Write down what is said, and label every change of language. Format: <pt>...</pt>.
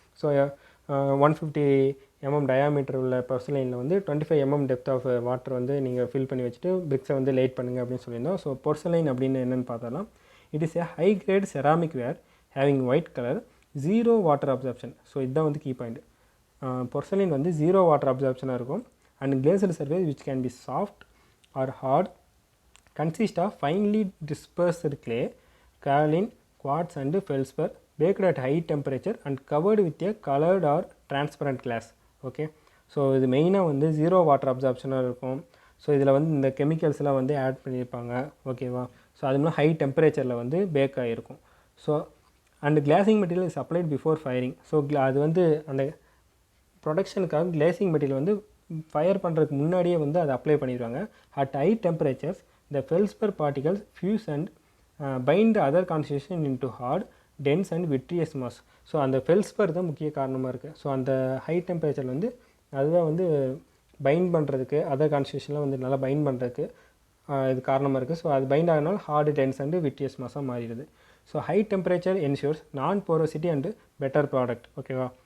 <ta>So 150 mm diameter உள்ள பொர்சிலைனில் வந்து 25 mm depth of water வந்து நீங்கள் ஃபில் பண்ணி வச்சுட்டு பிரிக்ஸை வந்து லைட் பண்ணுங்கள் அப்படின்னு சொல்லியிருந்தோம்.</ta> <en>so</en> <ta>பொர்சிலைன் அப்படின்னு என்னென்னு பார்த்தலாம்,</ta> <en>It is a high grade ceramic ware having white colour, 0 water absorption. So</en> <ta>இதுதான் வந்து கீ பாயிண்ட். பொர்சிலைன் வந்து 0 வாட்டர் அப்சார்ப்ஷனாக இருக்கும்.</ta> <en>And glazed surface which can be soft or hard, consist of finely dispersed clay, kaolin, quartz and feldspar, baked at high temperature and covered with a colored or transparent glass. Okay.</en> <ta>So இது மெயினாக வந்து 0 water அப்சார்ப்ஷனாக இருக்கும். So இதில் வந்து இந்த கெமிக்கல்ஸ்லாம் வந்து add பண்ணியிருப்பாங்க. ஓகேவா.</ta> <en>so</en> <ta>அதுமாதிரி ஹை டெம்பரேச்சரில் வந்து பேக் ஆகிருக்கும்.</ta> <en>So and glazing material is applied before firing.</en> <ta>So அது வந்து அந்த ப்ரொடக்ஷனுக்காக கிளாசிங் மெட்டீரியல் வந்து ஃபயர் பண்ணுறதுக்கு முன்னாடியே வந்து அதை அப்ளை பண்ணிடுவாங்க.</ta> <en>At high temperatures the feldspar particles fuse and bind the other constitution into hard, dense and vitreous mass.</en> <ta>So அந்த ஃபெல்ஸ்பர் தான் முக்கிய காரணமாக இருக்குது. ஸோ அந்த ஹை டெம்பரேச்சர் வந்து அதுதான் வந்து பைண்ட் பண்ணுறதுக்கு, அதர் கான்ஸ்டியூஷன்லாம் வந்து நல்லா பைண்ட் பண்ணுறதுக்கு இது காரணமாக இருக்குது. ஸோ அது find ஆகினாலும் hard, tense and vitreous மாஸாக மாறிடுது.</ta> <en>So high temperature ensures non porosity and better product.</en> <ta>ஓகேவா.</ta>